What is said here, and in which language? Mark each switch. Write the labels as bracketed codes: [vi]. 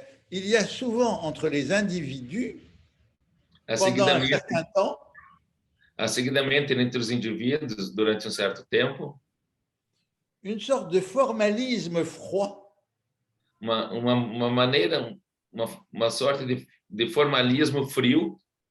[fr] Il y a souvent entre les individus, pendant un certain temps, [pt] seguidamente entre os indivíduos durante certo tempo, [fr] une sorte de formalisme froid. [pt] Uma maneira, uma sorte de formalismo frio.